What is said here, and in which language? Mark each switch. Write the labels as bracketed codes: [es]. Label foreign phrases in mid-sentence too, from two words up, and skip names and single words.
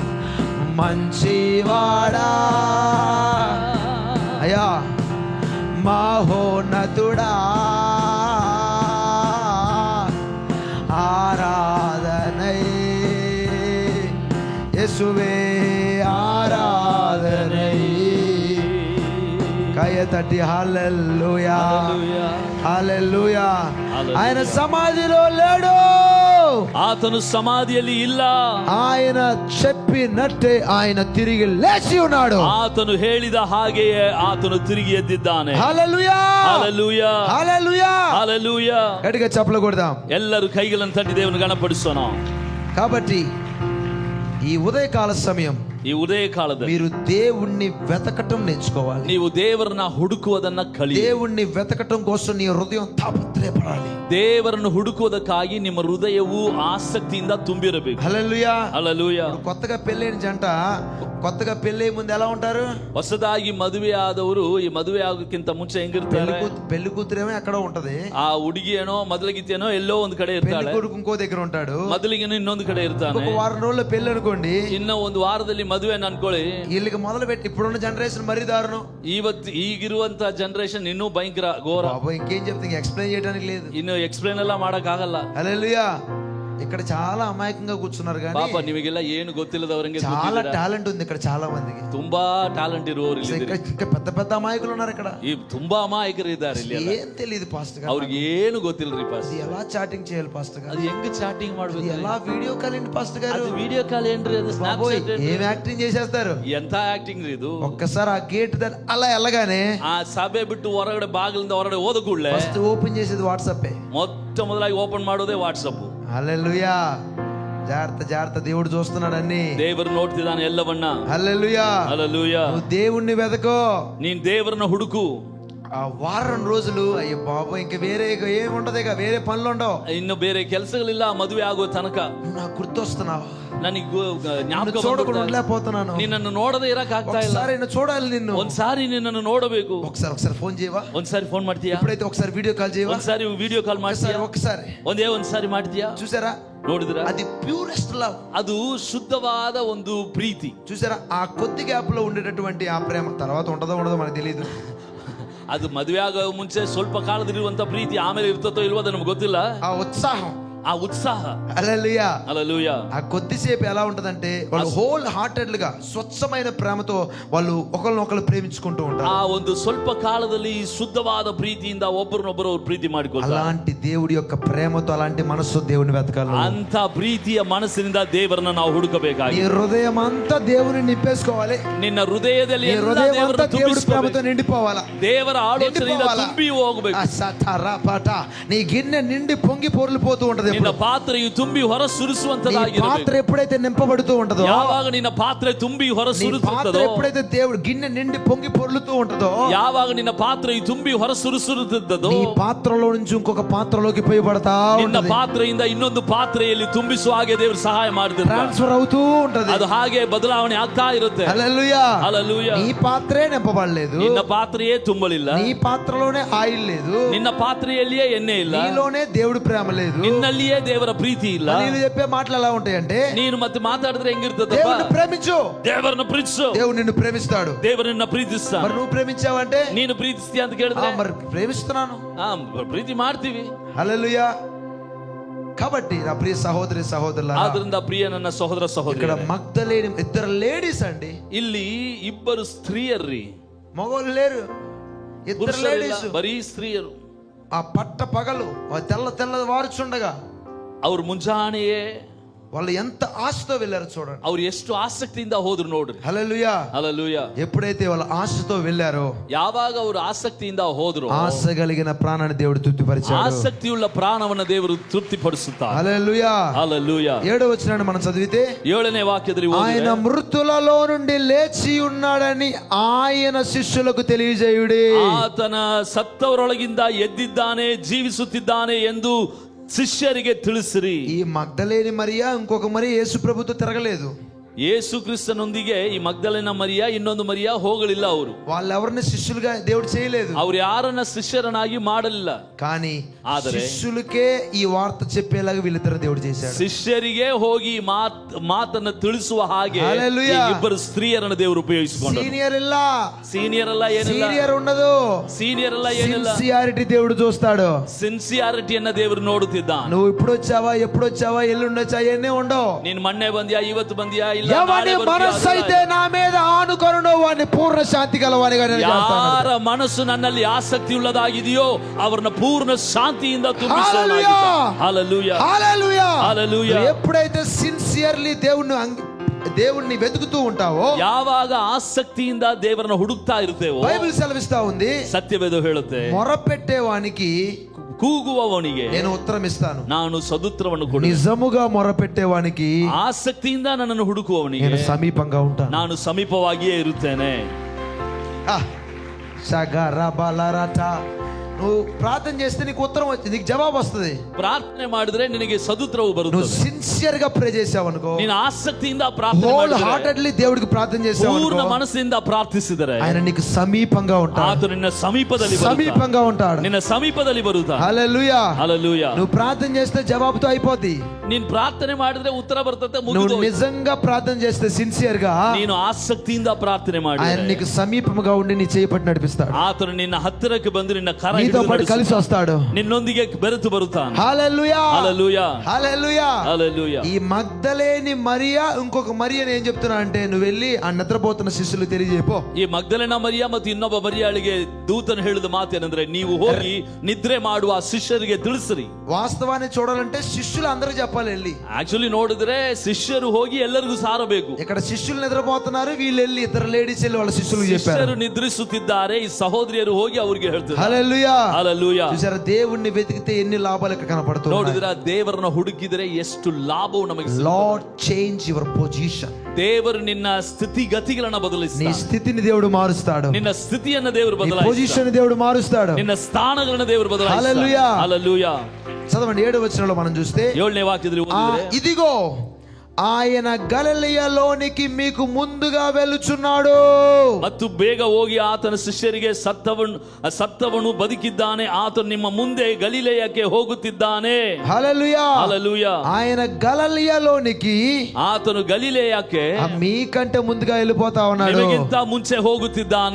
[te] మంచివాడా అయ్యా మహోన్నతుడా ఆరాధనై యేసువే ఆరాధనై. కయ తట్టి హల్లెలూయా, హల్లెలూయా. ఆయన సమాధిలో లేడు, [kn] ಆತನು ಸಮಾಧಿಯಲ್ಲಿ ಇಲ್ಲ. [te] ఆయన చెప్పినట్టే ఆయన తిరిగి లేచి ఉన్నాడు. [kn] ಆತನು ಹೇಳಿದ ಹಾಗೆಯೇ ಆತನು ತಿರುಗಿ ಎದ್ದಿದ್ದಾನೆ. [te] హల్లెలూయా, హల్లెలూయా, హల్లెలూయా, హల్లెలూయా. గట్టిగా చప్పట్లు కొడదాం. [kn] ಎಲ್ಲರೂ ಕೈಗಳನ್ನು ತಟ್ಟಿ ದೇವರನ್ನು ಗಣಪಡಿಸೋಣ. [te] కాబట్టి ఈ ఉదయకాల సమయం [kn] ಈ ಉದಯ ಕಾಲದಲ್ಲಿ [te] మీరు దేవుణ్ణి వెతకటం నేర్చుకోవాలి. [kn] ನೀವು ದೇವರನ್ನ ಹುಡುಕುವುದನ್ನ ಕಲಿ. [te] దేవుణ్ణి వెతకటం కోసం నీ హృదయం తాపత్రయపడాలి. [kn] ದೇವರನ್ನು ಹುಡುಕುವುದಕ್ಕಾಗಿ ನಿಮ್ಮ ಹೃದಯವು ಆಸಕ್ತಿಯಿಂದ ತುಂಬಿರಬೇಕು. [te] హల్లెలూయా, హల్లెలూయా. కొత్తగా పెళ్ళైన జంట కొత్తగా పెళ్ళై ముందు ఎలా ఉంటారు? [kn] ಹೊಸದಾಗಿ ಮದುವೆ ಆದವರು ಈ ಮದುವೆ ಆಗೋಕ್ಕಿಂತ ಮುಂಚೆ ಹೆಂಗಿರ್ತಾರೆ? [te] పెళ్లి కూతురేమో ఎక్కడో ఉంటది, [kn] ಆ ಹುಡುಗಿಯೇನೋ ಮೊದಲಿಗಿತ್ತೇನೋ ಎಲ್ಲೋ ಒಂದ್ ಕಡೆ [te] పెళ్లి [kn] ಇರ್ತಾಳೆ, [te] కొడుకు ఇంకో దగ్గర ఉంటాడు, [kn] ಮೊದಲಿಗೇನೋ ಇನ್ನೊಂದು ಕಡೆ ಇರ್ತಾನೆ. [te] ఒక వారం రోజుల్లో పెళ్లి అనుకోండి, [kn] ಇನ್ನ ಒಂದು ವಾರದಲ್ಲಿ ಮದುವೆ ಅನ್ಕೊಳ್ಳಿ. [te] వీళ్ళకి మొదలు పెట్టి ఇప్పుడున్న జనరేషన్ మరీ దారుణం. [kn] ಈಗಿರುವಂತ ಜನರೇಷನ್ ಇನ್ನೂ ಭಯಂಕರ ಘೋರ. [te] బాబు ఇంకేం చెప్తే ఎక్స్ప్లెయిన్ చేయడానికి లేదు. [kn] ಇನ್ನು ಎಕ್ಸ್ಪ್ಲೇನ್ ಎಲ್ಲ ಮಾಡಕ್ ಆಗಲ್ಲ. [te] హల్లెలూయా. ఇక్కడ చాలా అమాయకంగా కూర్చున్నారు కానీ [kn] ಪಾಪ ನಿಮಗೆಲ್ಲ ಏನು ಗೊತ್ತಿಲ್ಲದವರಂಗೆ [te] చాలా టాలెంట్ ఉంది ఇక్కడ చాలా మందికి. [kn] ತುಂಬಾ ಟ್ಯಾಲೆಂಟ್ ಇರುವವರು [te] ఇంకా పెద్ద పెద్ద అమాయకులు ఉన్నారు ఇక్కడ. [kn] ಈ ತುಂಬಾ ಅಮಾಯಕರು ಇದ್ದಾರೆ ಇಲ್ಲಿ. [te] ఏం తెలియదు పాస్టర్ గారు, [kn] ಅವ್ರಿಗೆ ಏನು ಗೊತ್ತಿಲ್ರಿ ಪಾಸ್టర్. [te] అది ఎలా చాటింగ్ చేయాలి పాస్టర్ గారు, [kn] ಅದು ಹೆಂಗ್ ಚಾಟಿಂಗ್ ಮಾಡ್ಬೇಕು, [te] ఎలా [en] video call [te] ఏంటి పాస్టర్ గారు, [kn] ಅದು [en] video call [kn] ಏನ್ರಿ, ಅದು ಸ್ನಾಪ್ಚಾಟ್ [te] ఏం యాక్టింగ్ చేసేస్తారు. [kn] ಎಂತ ಆಕ್ಟಿಂಗ್ ರೀ ಇದು. [te] ఒక్కసారి ఆ గేట్ దాన్ని అలా వెళ్ళగానే [kn] ಆ ಸಭೆ ಬಿಟ್ಟು ಹೊರಗಡೆ ಬಾಗಿಲಿಂದ ಹೊರಗಡೆ ಹೋದ ಕೂಡಲೇ [en] first open [te] చేసేది వాట్సాప్. [kn] ಮೊದಲಾಗಿ ಓಪನ್ ಮಾಡೋದೇ ವಾಟ್ಸಪ್. [te] హల్లెలూయా. జాగ్రత్త జాగ్రత్త, దేవుడు చూస్తున్నాడు అన్ని. [kn] ದೇವರು ನೋಡ್ತಿದ್ದಾನೆ ಎಲ್ಲವನ್ನ. [te] హల్లెలూయా, హల్లెలూయా. నువ్వు దేవుణ్ణి వెతకో, [kn] ನೀನ್ ದೇವರನ್ನ ಹುಡುಕು. [te] ఆ వారం రోజులు అయ్యో బాబు ఇంక వేరే ఏముంటది, ఇక వేరే పనులు ఉండవు, [kn] ಇನ್ನು ಬೇರೆ ಕೆಲಸಗಳಿಲ್ಲ ಮದುವೆ ಆಗೋ ತನಕ. [te] నువ్వు నాకు గుర్తొస్తున్నావు, [kn] ನನಗೆ ಜ್ಞಾಪಕ [te] చూడకుండా ఉండలేకపోతున్నాను, [kn] ನಿನ್ನನ್ನು ನೋಡದೆ ಇರಕ್ ಆಗ್ತಾ ಇಲ್ಲ. [te] ఒకసారి నిన్ను చూడాలి, నిన్ను [kn] ಒಂದ್ಸಾರಿ ನಿನ್ನನ್ನು ನೋಡಬೇಕು. [te] ఒకసారి ఫోన్ చేయవా, [kn] ಒಂದ್ಸಾರಿ ಫೋನ್ ಮಾಡ್ತೀಯಾ, [te] ఇప్పుడైతే ఒకసారి [en] video call [te] చేయవా, [kn] ಒಂದ್ಸಾರಿ [en] video call [kn] ಮಾಡ್ತೀಯಾ, [te] ఒకసారి [kn] ಒಂದ್ಸಾರಿ ಮಾಡ್ತೀಯಾ. [te] చూసారా, [kn] ನೋಡಿದ್ರ, [te] అది [en] purest love, [kn] ಅದು ಶುದ್ಧವಾದ ಒಂದು ಪ್ರೀತಿ. [te] చూసారా, ఆ కొద్ది గ్యాప్ లో ఉండేటటువంటి ఆ ప్రేమ తర్వాత ఉంటదో ఉండదో మనకు తెలియదు. [kn] ಅದು ಮದುವೆ ಆಗೋ ಮುಂಚೆ ಸ್ವಲ್ಪ ಕಾಲದಲ್ಲಿರುವಂತ ಪ್ರೀತಿ ಆಮೇಲೆ ಇರ್ತದೋ ಇಲ್ವೋ ಅದು ನಮ್ಗೆ ಗೊತ್ತಿಲ್ಲ. [te] ఆ ఉత్సాహం, [kn] ಆ ಉತ್ಸಾಹ. [te] హల్లెలూయా. హల్లెలూయా. ఆ కొద్దిసేపు ఎలా ఉంటదంటే వాళ్ళు [en] whole hearted [te] గా స్వచ్ఛమైన ప్రేమతో వాళ్ళు ఒకరినొకరు ప్రేమించుకుంటూ ఉంటారు. [kn] ಆ ಒಂದು ಸ್ವಲ್ಪ ಕಾಲದಲ್ಲಿ ಶುದ್ಧವಾದ ಪ್ರೀತಿಯಿಂದ ಒಬ್ಬರನ್ನೊಬ್ಬರು ಪ್ರೀತಿ ಮಾಡಿಕೊಳ್ತಾರೆ. [te] అలాంటి దేవుడి యొక్క ప్రేమతో అలాంటి మనస్సు దేవుని వెతకాలి. [kn] ಅಂತ ಪ್ರೀತಿಯ ಮನಸ್ಸಿನಿಂದ ದೇವರನ್ನ ನಾವು ಹುಡುಕಬೇಕಾಗಿದೆ. [te] నీ హృదయం అంతా దేవుని నింపేసుకోవాలి. [kn] ನಿನ್ನ ಹೃದಯದಲ್ಲಿ [te] నీ హృదయం అంతా దేవుడి ప్రేమతో నిండిపోవాలా, [kn] ದೇವರ ಆಲೋಚನೆಯಿಂದ ತುಂಬಿ ಹೋಗಬೇಕು. [te] నీ గిన్నె నిండి పొంగి పొర్లిపోతూ ఉంటది. [kn] ನಿನ್ನ ಪಾತ್ರೆಯು ತುಂಬಿ ಹೊರ ಸುರಿಸುವಂತದಾಗಿರಬೇಕು. [te] పాత్ర ఎప్పుడైతే నింపబడుతూ ఉంటదో, [kn] ಯಾವಾಗ ನಿನ್ನ ಪಾತ್ರೆ ತುಂಬಿ ಹೊರ ಸುರಿಸುತ್ತದೋ, [te] ఎప్పుడైతే దేవుడు గిన్నె నిండి పొంగి పొర్లుతూ ఉంటదో, [kn] ಯಾವಾಗ ನಿನ್ನ ಪಾತ್ರೆಯು ತುಂಬಿ ಹೊರ ಸುರಿಸುತ್ತಿದ್ದದೋ, [te] నీ పాత్రలో నుంచి ఇంకొక పాత్రలోకి పోయబడతా [kn] ನಿನ್ನ [te] ఉంటది. [kn] ಪಾತ್ರೆಯಿಂದ ಇನ್ನೊಂದು ಪಾತ್ರೆಯಲ್ಲಿ ತುಂಬಿಸುವ ಹಾಗೆ ದೇವರು ಸಹಾಯ ಮಾಡ್ತಿರ್ತಾರೆ. [te] ట్రాన్స్ఫర్ అవుతూ ఉంటది. [kn] ಅದು ಹಾಗೆ ಬದಲಾವಣೆ ಆಗ್ತಾ ಇರುತ್ತೆ. [te] హల్లెలూయా. హల్లెలూయా. నీ పాత్రే నింపబడలేదు, [kn] ನಿನ್ನ ಪಾತ್ರೆಯೇ ತುಂಬಲಿಲ್ಲ, [te] నీ పాత్రలోనే ఆయిల్ లేదు, [kn] ನಿನ್ನ ಪಾತ್ರೆಯಲ್ಲಿಯೇ ಎಣ್ಣೆ ಇಲ್ಲ, [te] నీలోనే దేవుడి ప్రేమ లేదు, [kn] ನಿನ್ನಲ್ಲಿಯೇ ದೇವರ ಪ್ರೀತಿ ಇಲ್ಲ. [te] నీళ్ళు చెప్పే మాటలు ఎలా ఉంటాయంటే, [kn] ನೀನು ಮತ್ತೆ ಮಾತಾಡಿದ್ರೆ ಹೆಂಗಿರ್ತದಪ್ಪ, [te] దేవుడిని ప్రేమించు, [kn] ದೇವರನ್ನ ಪ್ರೀತಿಸು, [te] దేవుడు నిన్ను ప్రేమిస్తాడు. [kn] ದೇವರನ್ನ ಪ್ರೀತಿಸ್ತಾನೆ. [te] మరి నువ్వు ప్రేమించావంటే, [kn] ನೀನು ಪ್ರೀತಿಸ್ತೀಯ ಅಂತ ಕೇಳಿದ್ರೆ, [te] మరి ప్రేమిస్తున్నాను. [kn] ಪ್ರೀತಿ ಮಾಡ್ತೀವಿ. [te] హల్లెలూయా. కాబట్టి నా ప్రియ సహోదరి సహోదరులారా, [kn] ಆದ್ರಿಂದ ಪ್ರಿಯ ನನ್ನ ಸಹೋದರ [te] ఇక్కడ [kn] ಸಹೋದರಿ, [te] మగ్దలేని ఇద్దరు లేడీస్ అండి, [kn] ಇಲ್ಲಿ ಇಬ್ಬರು ಸ್ತ್ರೀಯರ್ರಿ, [te] మగవాళ్ళు లేరు, ఇద్దరు [kn] ಪುರುಷರಿಲ್ಲ, [te] లేడీస్. [kn] ಬರೀ ಸ್ತ್ರೀಯರು. [te] ఆ పట్ట పగలు తెల్ల తెల్ల వారుచుండగా [kn] ಅವ್ರು ಮುಂಜಾನೆಯೇ [te] వాళ్ళు ఎంత ఆశతో వెళ్ళారు చూడండి. [kn] ಅವ್ರು ಎಷ್ಟು ಆಸಕ್ತಿಯಿಂದ ಹೋದ್ರು ನೋಡ್ರಿ. [te] హల్లెలూయా. హల్లెలూయా. ఎప్పుడైతే వాళ్ళు ఆశతో వెళ్ళారో, [kn] ಯಾವಾಗ ಅವರು ಆಸಕ್ತಿಯಿಂದ ಹೋದ್ರು, [te] ఆశ కలిగిన ప్రాణాన్ని దేవుడు తృప్తిపరిచాడు. [kn] ಆಸಕ್ತಿಯುಳ್ಳ ಪ್ರಾಣವನ್ನ ದೇವರು ತೃಪ್ತಿಪಡಿಸುತ್ತಾರೆ. [te] హల్లెలూయా. హల్లెలూయా. 7వ వచనాన్ని మనం చదివితే, [kn] 7ನೇ వాక్యದಲ್ಲಿ [te] ఆయన మృతులలో నుండి లేచి ఉన్నాడని ఆయన శిష్యులకు తెలియజేయుడి. [kn] ಆತನ ಸತ್ತವರೊಳಗಿಂದ ಎದ್ದಿದ್ದಾನೆ, ಜೀವಿಸುತ್ತಿದ್ದಾನೆ ಎಂದು ಶಿಷ್ಯರಿಗೆ ತಿಳಿಸಿರಿ. [te] ఈ మగ్దలేని మరియా ఇంకొక మరియ యేసు ప్రభుతో తిరగలేదు. [kn] ಯೇಸು ಕ್ರಿಸ್ತನೊಂದಿಗೆ ಈ ಮಗ್ದಲಿನ ಮರಿಯ ಇನ್ನೊಂದು ಮರಿಯ ಹೋಗಲಿಲ್ಲ. ಅವರು [te] వాళ్ళెవరిని శిష్యులుగా దేవుడు చేయలేదు, [kn] ಅವ್ರು ಯಾರನ್ನ ಶಿಷ್ಯರನ್ನಾಗಿ ಮಾಡಲಿಲ್ಲ. [te] కానీ [kn] ಆದರೆ [te] శిష్యులకే ఈ వార్త చెప్పేలాగా వీళ్ళిద్దరు దేవుడు చేశాడు. [kn] ಶಿಷ್ಯರಿಗೆ ಹೋಗಿ ಮಾತನ್ನ ತಿಳಿಸುವ ಹಾಗೆ [te] హల్లెలూయా. [kn] ಇಬ್ಬರು ಸ್ತ್ರೀಯರನ್ನು ದೇವರು ಉಪಯೋಗಿಸಿಕೊಂಡರು. సీనియర్ ಇಲ್ಲ, ಸೀನಿಯರ್ ಅಲ್ಲ, ಏನಿಲ್ಲ, [te] సీనియర్ ఉండదు, [kn] ಸೀನಿಯರ್ ಅಲ್ಲ, ಏನಿಲ್ಲ, [te] సిన్సియారిటీ దేవుడు చూస్తాడు. [kn] ಸಿನ್ಸಿಯಾರಿಟಿಯನ್ನ ದೇವರು ನೋಡುತ್ತಿದ್ದ. [te] నువ్వు ఇప్పుడు వచ్చావా, ఎప్పుడు వచ్చావా, ఎల్లుండొచ్చా, అవన్నీ ఉండవు. [kn] ನೀನ್ ಮೊನ್ನೆ ಬಂದ್ಯಾ, ಇವತ್ತು ಬಂದ್ಯಾ, ಇಲ್ಲ ಇಲ್ಲ, [te] ఎవని [kn] ನಾಳೆ ಬರ್ತೀಯಾ, [te] మనస్సు [kn] ಅದೆಲ್ಲ [te] అయితే [kn] ಇಲ್ಲ. [te] నా మీద ఆనుకొనునో వాడిని పూర్ణ శాంతి గలవానిగా నేను చేస్తాను. [kn] ಯಾರ ಮನಸ್ಸು ನನ್ನಲ್ಲಿ ಆಸಕ್ತಿ ಉಳ್ಳದಾಗಿದೆಯೋ ಅವರನ್ನ ಪೂರ್ಣ ಶಾಂತಿಯಿಂದ ತುಂಬಿಸುವನಾಗಿದ್ದಾನೆ. [te] హల్లెలూయా. [kn] ಹಲ್ಲೆಲೂಯಾ, [te] హల్లెలూయా. హల్లెలూయా. నువ్వు ఎప్పుడైతే సిన్సియర్లీ దేవుణ్ణి వెతుకుతూ ఉంటావో, [kn] ಯಾವಾಗ ಆಸಕ್ತಿಯಿಂದ ದೇವರನ್ನ ಹುಡುಕ್ತಾ ಇರ್ತೇವೋ, [te] బైబిల్ సెలవిస్తా ఉంది, [kn] ಸತ್ಯವೇದ ಹೇಳುತ್ತೆ, [te] మొరపెట్టేవానికి [kn] ಕೂಗುವವನಿಗೆ [te] నేను ఉత్తరం ఇస్తాను. [kn] ನಾನು ಸದುತ್ತರವನ್ನು ಕೊಡುವೆನು. [te] నిజముగా మొరపెట్టేవానికి [kn] ಆಸಕ್ತಿಯಿಂದ ನನ್ನನ್ನು ಹುಡುಕುವವನಿಗೆ [te] నేను సమీపంగా ఉంటాను. [kn] ನಾನು ಸಮೀಪವಾಗಿಯೇ ಇರುತ್ತೇನೆ. షగరబలరట. [te] నువ్వు ప్రార్థన చేస్తే నీకు ఉత్తరం వచ్చింది, నీకు జవాబు వస్తుంది. [kn] ಪ್ರಾರ್ಥನೆ ಮಾಡಿದ್ರೆ ನಿನಗೆ ಸದುತ್ತರವು [te] నువ్వు [kn] ಬರುತ್ತದೆ. [te] సిన్సియర్ గా ప్రే చేసావు అనుకో, [kn] ನೀನು ಆಸಕ್ತಿಯಿಂದ ಪ್ರಾರ್ಥನೆ [te] హోల్ [kn] ಮಾಡಿದ್ರೆ, [te] హార్టెడ్లీ దేవుడికి ప్రార్థన చేసావు [kn] ಪೂರ್ಣ [te] అనుకో, [kn] ಮನಸ್ಸಿಂದ ಪ್ರಾರ್ಥಿಸಿದರೆ [te] ఆయన నీకు సమీపంగా ఉంటాడు. [kn] ಆತ ನಿನ್ನ ಸಮೀಪದಲ್ಲಿ ಬರುತ್ತಾನೆ. [te] సమీపంగా ఉంటాడు. [kn] ನಿನ್ನ ಸಮೀಪದಲ್ಲಿ ಬರುತ್ತಾನೆ. [te] హల్లెలూయా. హల్లెలూయా. నువ్వు ప్రార్థన చేస్తే జవాబుతో అయిపోద్ది. [kn] ನೀನ್ ಪ್ರಾರ್ಥನೆ ಮಾಡಿದ್ರೆ ಉತ್ತರ ಬರ್ತದೆ, [te] నువ్వు [kn] ಮುಗಿದು. [te] నిజంగా ప్రార్థన చేస్తే సిన్సియర్ గా [kn] ನೀನು ಆಸಕ್ತಿಯಿಂದ ಪ್ರಾರ್ಥನೆ [te] ఆయన [kn] ಮಾಡಿದ್ರೆ [te] నీకు సమీపంగా ఉండి నీ చేయి పట్టి నడిపిస్తాడు. [kn] ಆತನು ನಿನ್ನ ಹತ್ತಿರಕ್ಕೆ ಬಂದು ನಿನ್ನ ಕರ [te] నీతో [kn] ಹಿಡಿದು [te] పాటు కలిసి [kn] ನಡೆಸುತ್ತಾನೆ. [te] వస్తాడు. [kn] ನಿನ್ನೊಂದಿಗೆ ಬೆರೆತು ಬರುತ್ತಾನೆ. [te] హల్లెలూయా. హల్లెలూయా, హల్లెలూయా. హల్లెలూయా. ఈ మగ్దలేని మరియా, ఇంకొక మరియా ఏం చెప్తున్నా అంటే, నువ్వు వెళ్ళి ఆ నిద్రపోతున్న శిష్యులు తెలియజేపో. [kn] ಈ ಮಗ್ದಲೆನ ಮರಿಯ ಮತ್ತು ಇನ್ನೊಬ್ಬ ಮರಿಯಾಳಿಗೆ ದೂತನು ಹೇಳಿದ ಮಾತೇನೆಂದ್ರೆ, ನೀವು ಹೋಗಿ ನಿದ್ರೆ ಮಾಡುವ ಶಿಷ್ಯರಿಗೆ ತಿಳಿಸಿರಿ. [te] వాస్తవాన్ని చూడాలంటే శిష్యులు అందరికి చెప్పాలి వెళ్ళి. [kn] ಆಕ್ಚುಲಿ ನೋಡಿದ್ರೆ ಶಿಷ್ಯರು ಹೋಗಿ ಎಲ್ಲರಿಗೂ ಸಾರಬೇಕು. [te] ఇక్కడ శిష్యులు నిద్రపోతున్నారు, వీళ్ళు వెళ్ళి ఇద్దరు లేడీస్ వెళ్ళి వాళ్ళ శిష్యులకు చెప్పారు. [kn] ಶಿಷ್ಯರು ನಿದ್ರಿಸುತ್ತಿದ್ದಾರೆ, ಈ ಸಹೋದರಿಯರು ಹೋಗಿ ಅವರಿಗೆ ಹೇಳ್ತಾರೆ. [te] హల్లెలూయా. హల్లెలూయా. చూసారా, దేవుణ్ణి వెతికితే ఎన్ని లాభాలు ఇక్కడ కనపడుతున్నాయి. [kn] ನೋಡಿದ್ರ ದೇವರನ್ನ ಹುಡುಕಿದರೆ ಎಷ್ಟು ಲಾಭವು ನಮಗೆ ಸಿಗುತ್ತದೆ. [en] Lord change your position. [kn] ದೇವರು ನಿನ್ನ ಸ್ಥಿತಿಗತಿಗಳನ್ನ [te] నీ [kn] ಬದಲಿಸ್ತಾನೆ. [te] స్థితిని దేవుడు మారుస్తాడు. [kn] ನಿನ್ನ ಸ್ಥಿತಿಯನ್ನ ದೇವರು [te] నీ [kn] ಬದಲಾಯಿಸ್ತಾನೆ. [te] పొజిషన్ దేవుడు మారుస్తాడు. [kn] ನಿನ್ನ ಸ್ಥಾನಗಳನ್ನ ದೇವರು ಬದಲಾಯಿಸ್ತಾನೆ. [te] హల్లెలూయా. హల్లెలూయా. చదవండి 7వ వచనంలో మనం చూస్తే, [kn] 7ನೇ ವಾಕ್ಯದಲ್ಲಿ ಓದಿದ್ರೆ, [te] ఇదిగో ఆయన గలిలయలోనికి మీకు ముందుగా వెళుచున్నాడు. [kn] ಮತ್ತು ಬೇಗ ಹೋಗಿ ಆತನ ಶಿಷ್ಯರಿಗೆ ಸತ್ತವನು ಬದುಕಿದ್ದಾನೆ, ಆತನು ನಿಮ್ಮ ಮುಂದೆ ಗಲಿಲೆಯಕ್ಕೆ ಹೋಗುತ್ತಿದ್ದಾನೆ. [te] హల్లెలూయా. హల్లెలూయా. ఆయన గలిలయలోనికి [kn] ಆತನು ಗಲಿಲೆಯಕ್ಕೆ [te] మీకంటే ముందుగా వెళ్ళిపోతా ఉన్నాడు. [kn] ನಿಮಗಿಂತ ಮುಂಚೆ ಹೋಗುತ್ತಿದ್ದಾನೆ.